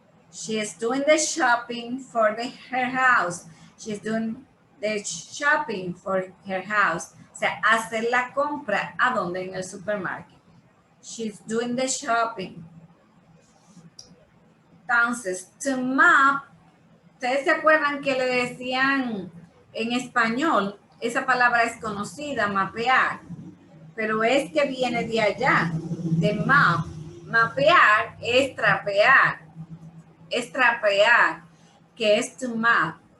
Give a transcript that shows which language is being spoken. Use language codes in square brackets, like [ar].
[en] She is doing the shopping for her house. She's doing the shopping for her house. [es] O sea, hacer la compra ¿a dónde? En el supermercado. [en] She's doing the shopping. [es] Entonces, to map, ¿ustedes se acuerdan que le decían en español? Esa palabra es conocida, mapear, pero es que viene de allá, de map. Mapear es trapear. Es trapear, que es to map.